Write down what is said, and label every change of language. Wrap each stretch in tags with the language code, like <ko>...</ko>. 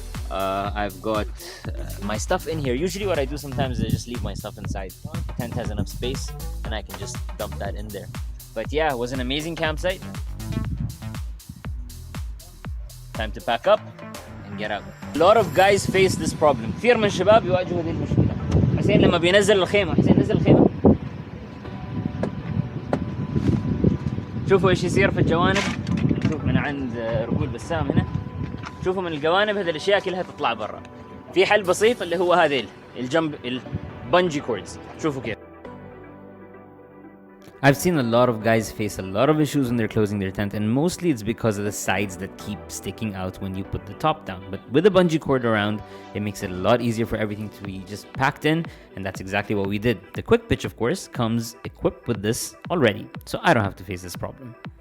<en>I've got my stuff in here. Usually what I do sometimes is I just leave my stuff inside. The tent has enough space and I can just dump that in there. But yeah, it was an amazing campsite. Time to pack up and get out. A lot of guys face this problem.</en> <ar>كثير من الشباب يواجهوا هذه المشكلة. حسين لما بينزل الخيمة، حسين نزل الخيمة. شوفوا ايش يصير في الجوانب. نشوف من عند رجول بسام هنا. شوفوا من الجوانب هذه الاشياء كلها تطلع برا. في حل بسيط اللي هو هذيل الجنب البنجي كوردز. شوفوا كيف.</ar> <en>I've seen a lot of guys face a lot of issues when they're closing their tent, and mostly it's because of the sides that keep sticking out when you put the top down. But with a bungee cord around, it makes it a lot easier for everything to be just packed in, and that's exactly what we did. The quick pitch, of course, comes equipped with this already, so I don't have to face this problem.</en>